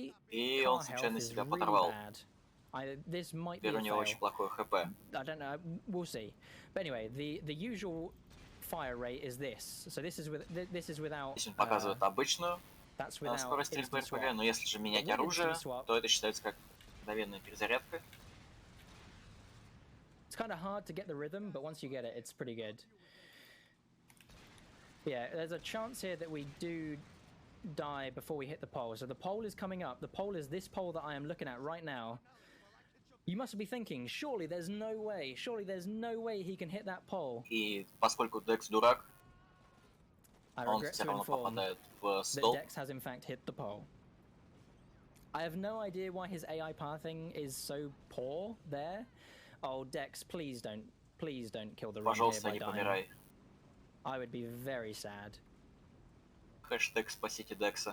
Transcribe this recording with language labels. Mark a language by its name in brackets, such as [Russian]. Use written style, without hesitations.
[Russian] И он случайно себя подорвал. Теперь у него очень плохое ХП. [English] I don't know. We'll see. But anyway, the usual fire rate is this. So this is without. [Russian] Здесь он показывает обычную скорость стрельбы РПГ, но если же менять оружие, то это считается как мгновенная перезарядка. [English] It's kind of hard to get the rhythm, but once you get it, it's pretty good. Yeah, there's a chance here that we do die before we hit the pole. So the pole is coming up. The pole is this pole that I am looking at right now. You must be thinking, surely there's no way he can hit that pole. [Russian] И поскольку Декс дурак, он все равно попадает в столб. [English] Dex has in fact hit the pole. I have no idea why his AI pathing is so poor there. Oh, Dex, please don't kill the run here by dying. I would be very sad. [Russian] Хэштег спасите Декса.